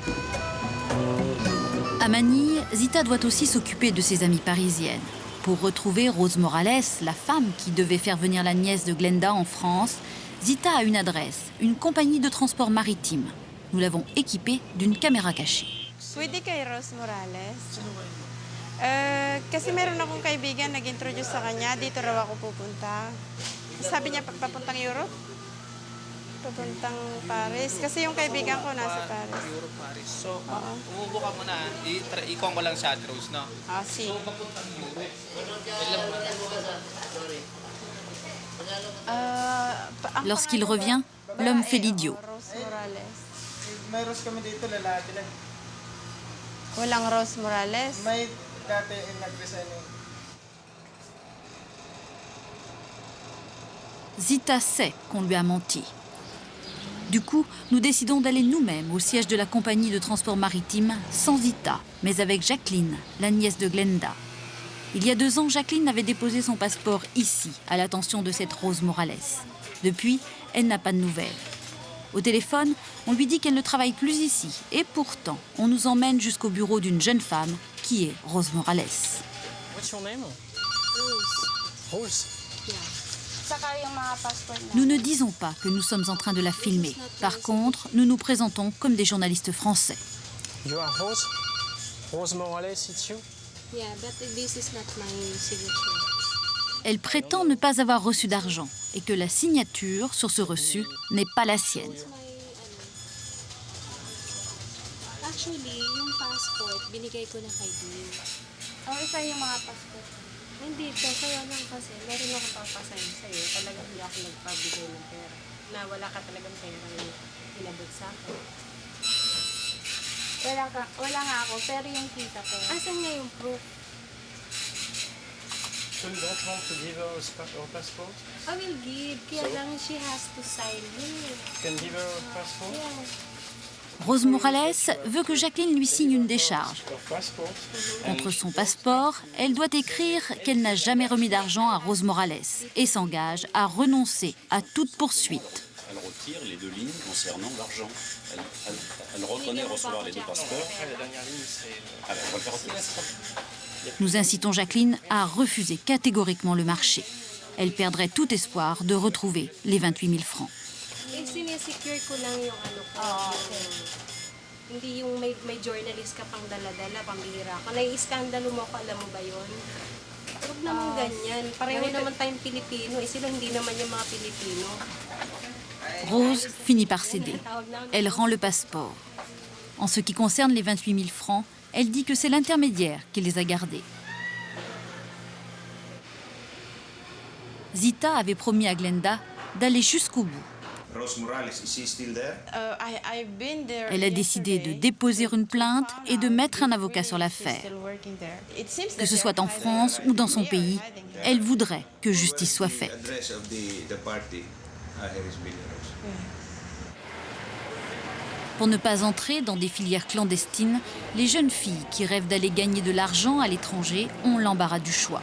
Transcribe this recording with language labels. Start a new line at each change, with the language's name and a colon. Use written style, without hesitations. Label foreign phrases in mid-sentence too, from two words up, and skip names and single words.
French: À Manille, Zita doit aussi s'occuper de ses amies parisiennes. Pour retrouver Rose Morales, la femme qui devait faire venir la nièce de Glenda en France, Zita a une adresse, une compagnie de transport maritime. Nous l'avons équipée d'une caméra cachée.
Filipino: Pwede kay Rose Morales? Kasi meron akong kaibigan nag-introduce sa kanya, dito raw ako pupunta. Sabi niya papuntang Europe. Papuntang Paris. Kasi yung kaibigan ko nasa Paris. Paris. So, umubo ka muna. Ikong ko lang sa Rose, no? Ah, si. So, papuntang Europe.
French: Lorsqu'il revient, l'homme fait l'idiot.
Filipino: May Rose kami dito, lalaki lang. Walang Rose Morales? May dati nag-resign.
French: Zita sait qu'on lui a menti. Du coup, nous décidons d'aller nous-mêmes au siège de la compagnie de transport maritime, sans Zita, mais avec Jacqueline, la nièce de Glenda. Il y a 2 ans, Jacqueline avait déposé son passeport ici, à l'attention de cette Rose Morales. Depuis, elle n'a pas de nouvelles. Au téléphone, on lui dit qu'elle ne travaille plus ici. Et pourtant, on nous emmène jusqu'au bureau d'une jeune femme, qui est Rose Morales.
English: What's your name? Rose. Rose.
French: Nous ne disons pas que nous sommes en train de la filmer. Par contre, nous nous présentons comme des journalistes français.
English: You are Rose? Rose Morales, it's you? Yeah, but this is not my signature.
French: Elle prétend ne pas avoir reçu d'argent et que la signature sur ce reçu n'est pas la sienne.
Filipino: Actually, yung passport, binigay ko na kay Dean. Isa yung mga passport. Hindi po, kaya lang kasi meron akong papasahin sa'yo. Talagang hindi ako nagpabigay ng pera. Na wala ka talagang pera yung inabot sa akin. Wala nga ako, pero yung kita ko. Asan nga yung proof?
English: So you don't want to give her her passport? I will give,
Filipino: kaya lang
English: she has to sign here. You can give her her passport? Yeah.
French: Rose Morales veut que Jacqueline lui signe une décharge. Contre son passeport, elle doit écrire qu'elle n'a jamais remis d'argent à Rose Morales et s'engage à renoncer à toute poursuite. Elle retire les 2 lignes concernant l'argent. Elle reconnaît recevoir les 2 passeports. Elle va le faire retirer. Nous incitons Jacqueline à refuser catégoriquement le marché. Elle perdrait tout espoir de retrouver les 28 000 francs.
Filipino: Sinesecure ko lang yung ano ko. Hindi yung may journalist ka pang dala-dala, pambihira ka. Nai-iskandalo mo ko, alam mo ba yun? Huwag naman ganyan. Pareho naman tayong Pilipino. Sila hindi naman yung mga Pilipino.
French: Rose finit par céder. Elle rend le passeport. En ce qui concerne les 28 000 francs, elle dit que c'est l'intermédiaire qui les a gardés. Zita avait promis à Glenda d'aller jusqu'au bout.
English: Rose Morales, is she still there?
French: Elle a décidé de déposer une plainte et de mettre un avocat sur l'affaire. Que ce soit en France ou dans son pays, elle voudrait que justice soit faite. Pour ne pas entrer dans des filières clandestines, les jeunes filles qui rêvent d'aller gagner de l'argent à l'étranger ont l'embarras du choix.